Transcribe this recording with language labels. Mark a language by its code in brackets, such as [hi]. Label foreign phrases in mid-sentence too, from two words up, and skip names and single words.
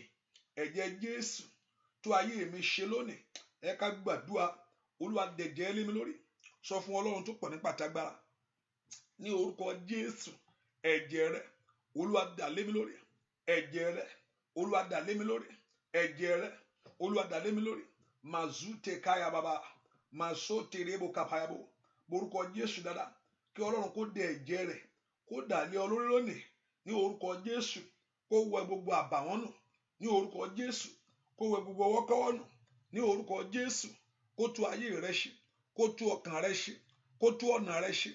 [yo] Ẹ̀jẹ̀ Jésù tú ayé mi ṣe lónìí. Ẹ ká gbàdúrà. Olúwa dẹ̀jẹ̀ rẹ̀ lé mi lórí. Sọ fún Ọlọ́run tó pọ̀ ní pàtàgbára. Ní orúkọ Jésù, ẹ̀jẹ̀ rẹ̀ Olúwa dà lé mi lórí. Ẹ̀jẹ̀ rẹ̀ Olúwa dà lé mi lórí. Ẹ̀jẹ̀ rẹ̀ Olúwa dà lé mi lórí. Mazute kaya baba. Masote rebo kapayabo. Orúkọ Jésù dáadáa. Kí Ọlọ́run kó dẹ ẹ̀jẹ̀ rẹ̀ kó dà lé ọ lórí lónìí. Ní orúkọ Jésù, kó wẹ gbogbo àbàwọ́n nù. Ní orúkọ Jésù, kó wẹ gbogbo ọwọ́kọ́wọ́ nù. Ní orúkọ Jésù, kó tú ayé rẹ ṣe. Kó tú ọkàn rẹ ṣe. Kó tú ọ̀nà rẹ ṣe.